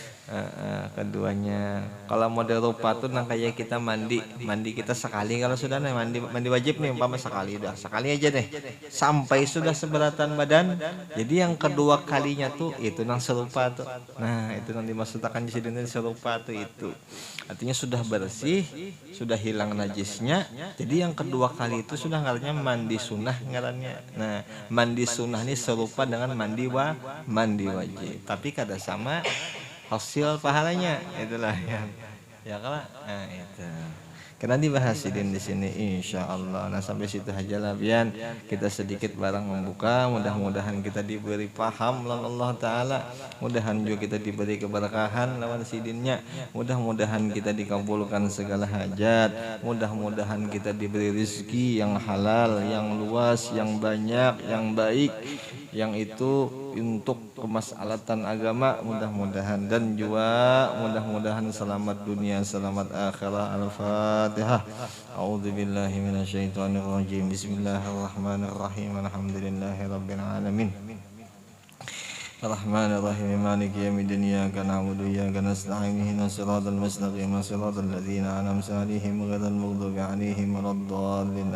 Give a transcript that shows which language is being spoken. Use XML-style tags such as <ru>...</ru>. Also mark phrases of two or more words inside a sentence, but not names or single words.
<bjn>Keduanya kalau model rupa tuh kayak kita mandi kita sekali, kalau sudah nih mandi wajib nih umpama sekali, udah sekali aja deh sampai sudah seberatan badan. Jadi yang kedua kalinya tuh itu nang serupa tuh. Nah itu nang dimaksudkan di sini serupa tuh, itu artinya sudah bersih, sudah hilang najisnya. Jadi yang kedua kali itu sudah ngarannya mandi sunnah ngarannya. Nah mandi sunnah ini serupa dengan mandi wajib, tapi kada sama hasil pahalanya.</bjn> <id>Itulah yang ya kalau itu karena dibahas di sini</id> <ar>insya Allah.</ar> <bjn>Nah sampai situ aja lah Bian, kita sedikit barang membuka, mudah-mudahan kita diberi paham lawan Allah Ta'ala, mudahan juga kita diberi keberkahan lawan sidinnya,</bjn> <id>mudah-mudahan kita dikabulkan segala hajat, mudah-mudahan kita diberi rezeki yang halal, yang luas, yang banyak, yang baik, yang itu untuk kemaslahatan agama mudah-mudahan, dan juga mudah-mudahan selamat dunia selamat akhirat. Al-Fatihah.</id> <ar>أعوذ بالله من الشيطان الرجيم. بسم الله الرحمن الرحيم. الحمد لله رب العالمين. الرحمن الرحيم. مالك يوم الدين. إياك نعبد وإياك نستعين. اهدنا الصراط المستقيم. صراط الذين أنعمت عليهم غير المغضوب عليهم ولا الضالين.</ar>